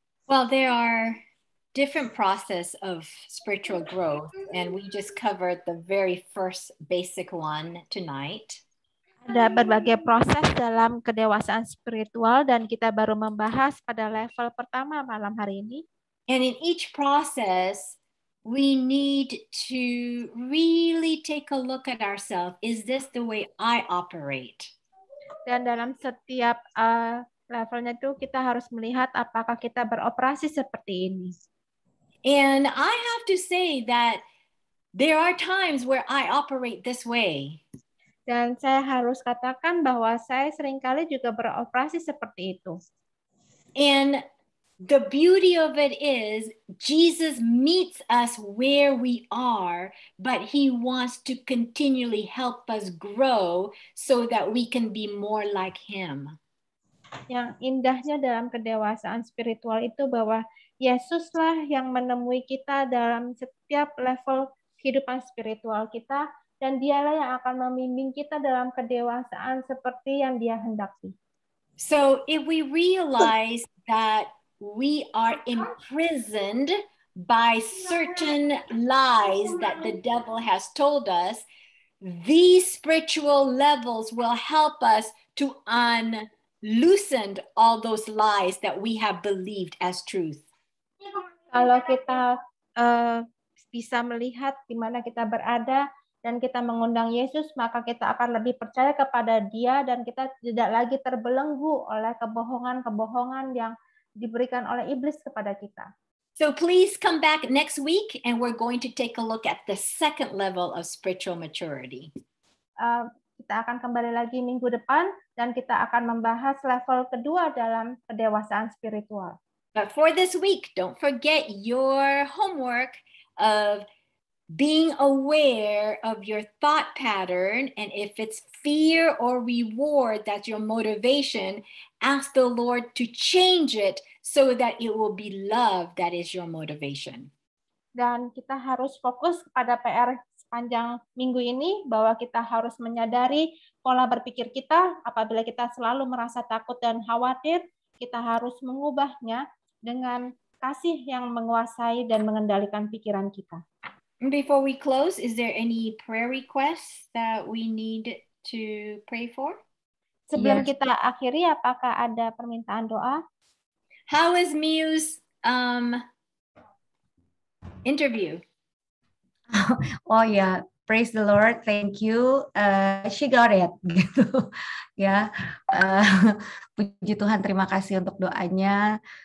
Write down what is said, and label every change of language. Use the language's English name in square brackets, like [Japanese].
[English] Well, there are different process of spiritual growth, and we just covered the very first basic one tonight. [Indonesian] Ada berbagai proses dalam kedewasaan spiritual dan kita baru membahas pada level pertama malam hari ini. [English] And in each process, we need to really take a look at ourselves. Is this the way I operate? [Indonesian] Dan dalam setiap levelnya itu kita harus melihat apakah kita beroperasi seperti ini. [English] And I have to say that there are times where I operate this way. [Indonesian] Dan saya harus katakan bahwa saya seringkali juga beroperasi seperti itu. [English] And the beauty of it is Jesus meets us where we are, but he wants to continually help us grow so that we can be more like him. [Indonesian] Yang indahnya dalam kedewasaan spiritual itu bahwa Yesuslah yang menemui kita dalam setiap level kehidupan spiritual kita, dan dialah yang akan membimbing kita dalam kedewasaan seperti yang dia hendaki. [English] So if we realize that we are imprisoned by certain lies that the devil has told us, these spiritual levels will help us to unloosen all those lies that we have believed as truth. [Indonesian] Kalau kita bisa melihat di mana kita berada dan kita mengundang Yesus, maka kita akan lebih percaya kepada Dia dan kita tidak lagi terbelenggu oleh kebohongan-kebohongan yang diberikan oleh iblis kepada kita. [English] So please come back next week and we're going to take a look at the second level of spiritual maturity. [Indonesian] Kita akan kembali lagi minggu depan dan kita akan membahas level kedua dalam kedewasaan spiritual. [English] But for this week, don't forget your homework of being aware of your thought pattern, and if it's fear or reward that's your motivation, ask the Lord to change it so that it will be love that is your motivation. [Indonesian] Dan kita harus fokus kepada PR sepanjang minggu ini, bahwa kita harus menyadari pola berpikir kita. Apabila kita selalu merasa takut dan khawatir, kita harus mengubahnya dengan kasih yang menguasai dan mengendalikan pikiran kita. [English] Before we close, is there any prayer requests that we need to pray for? [Indonesian] Sebelum kita akhiri, apakah ada permintaan doa? [English] How is Miu's interview? Oh ya, praise the Lord, thank you. She got it, [Indonesian] gitu ya. Puji Tuhan, terima kasih untuk doanya.